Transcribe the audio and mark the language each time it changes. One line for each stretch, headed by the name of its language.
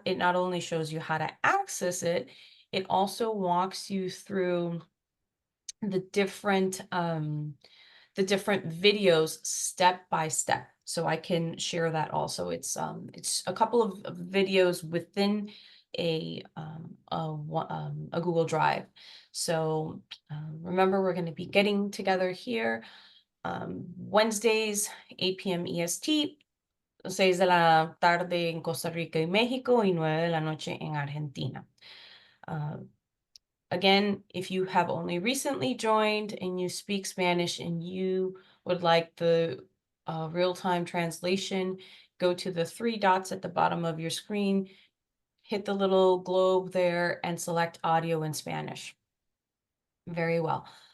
English: It not only shows you how to access it, it also walks you through the different videos step by step. So I can share that also. It's a couple of videos within a Google Drive. So remember, we're going to be getting together here Wednesdays, 8 p.m.
Spanish: EST, 6 de la tarde en Costa Rica y México, y 9 de la noche en Argentina.
English: Again, if you have only recently joined and you speak Spanish and you would like the real-time translation, go to the 3 dots at the bottom of your screen, hit the little globe there, and select audio in Spanish. Very well.